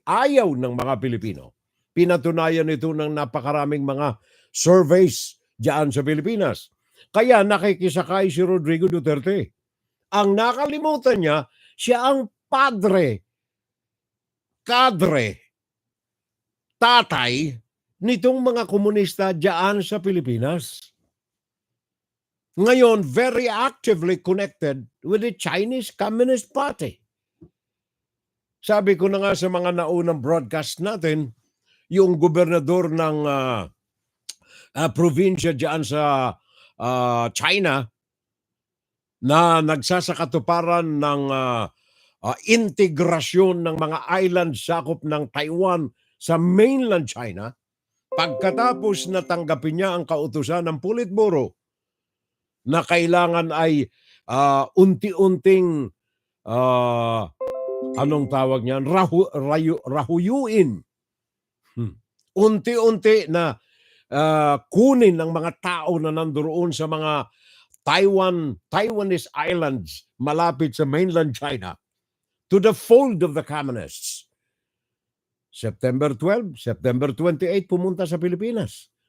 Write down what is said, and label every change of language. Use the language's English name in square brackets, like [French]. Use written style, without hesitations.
[Filipino] Ayaw ng mga Pilipino. Pinatunayan ito ng napakaraming mga surveys diyan sa Pilipinas. Kaya nakikisakay si Rodrigo Duterte. Ang nakalimutan niya, siya ang padre, kadre, tatay nitong mga komunista diyan sa Pilipinas. [English] Ngayon, very actively connected with the Chinese Communist Party. [Filipino] Sabi ko na nga sa mga naunang broadcast natin, yung gobernador ng probinsya diyan sa China na nagsasakatuparan ng integrasyon ng mga island sakop ng Taiwan sa mainland China, pagkatapos na tanggapin niya ang kautusan ng Politburo na kailangan ay unti-unting anong tawag niyan? Rahuyuin. Unti-unti na kunin ng mga tao na nandoon sa mga Taiwanese islands malapit sa mainland China [English] to the fold of the communists. [Filipino] September 12, September 28, pumunta sa Pilipinas.